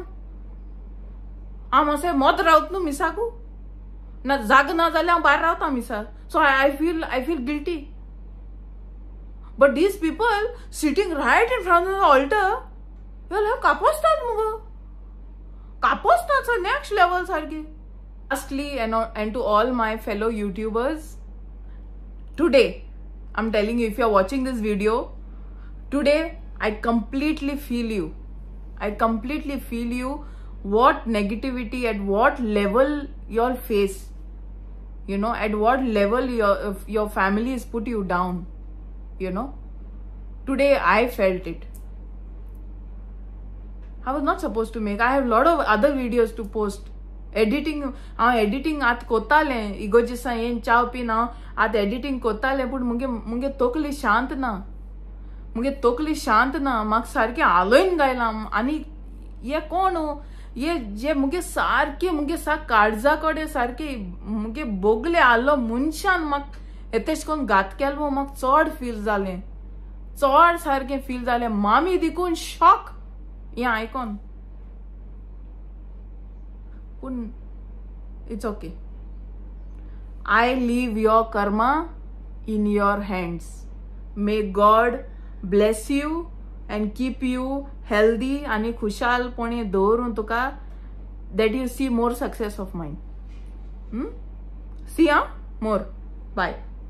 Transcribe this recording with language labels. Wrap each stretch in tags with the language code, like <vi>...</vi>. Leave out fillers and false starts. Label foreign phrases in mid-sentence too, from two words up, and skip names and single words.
<kok>हांव मातशें मोद रावत न्हू मिसाकू ना, जाग ना जाल्यार हांव भायर रावता मिसा.</kok> <en>so I feel guilty. but these people sitting right in front of the altar</en> <kok>कापोसतात मुगो, कापोसतात</kok> <en>next level सारकी. Lastly, and to all my fellow YouTubers, today I'm telling you, if you're watching this video today, I completely feel you. I completely feel you. What negativity, at what level you'll face, you know, at what level your family has put you down, you know. Today I felt it. I was not supposed to make. I have a lot of other videos to post.</en> <kok>एडिटिंग आत कोताले इगोजिसा येन चाव पीन हांव आत एडिटिंग कोताले, पूण मुगे तकली शांत ना. मुगे तकली शांत ना. म्हाका सारकें आलोयन गायला. आनी हे कोण ये जे मुगे सारके मुगे काळजा कडेन सारके मुगे बोगले आलो मनशान म्हाका तेश कोन्न घात केलो. म्हाका चड फील जालें, चड सारकें फील जालें. मामी देखून शॉक हें आयकोन.</kok> <en>It's okay. I leave your karma in your hands. May God bless you and keep you healthy</en> <kok>आणि खुशालपणे दवरून तुका,</kok> <en>that you see more success of mine. See more. Bye.</en>